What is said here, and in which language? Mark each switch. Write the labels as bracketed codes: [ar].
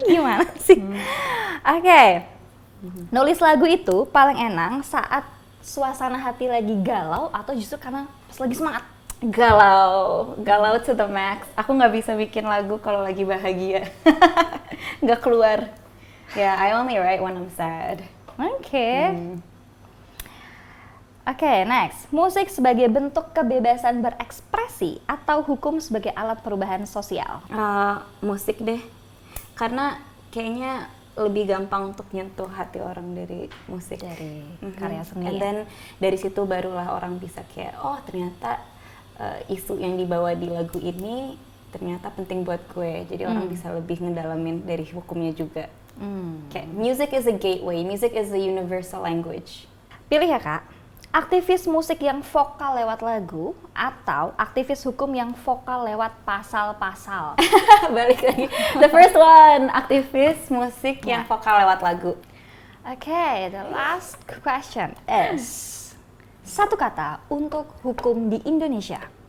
[id] gimana sih? Oke. Nulis lagu itu paling enak saat suasana hati lagi galau atau justru karena pas lagi semangat? [en] Galau to the max. [id] Aku nggak bisa bikin lagu kalau lagi bahagia, nggak keluar. [en] Ya, I only write when I'm sad. [id] Oke. Oke, [en] next. [id] Musik sebagai bentuk kebebasan berekspresi atau hukum sebagai alat perubahan sosial? Musik deh, karena kayaknya lebih gampang untuk nyentuh hati orang dari musik. Dari karya seni. [en] And then [id] dari situ barulah orang bisa kayak, oh ternyata isu yang dibawa di lagu ini ternyata penting buat gue. Jadi orang bisa lebih ngedalamin dari hukumnya juga. [en] Kayak music is a gateway, music is a universal language. [id] Pilih ya kak, aktivis musik yang vokal lewat lagu atau aktivis hukum yang vokal lewat pasal-pasal? Balik lagi, [en] the first one, [id] aktivis musik yang vokal lewat lagu. Oke, [en] the last question is [id] satu kata untuk hukum di Indonesia.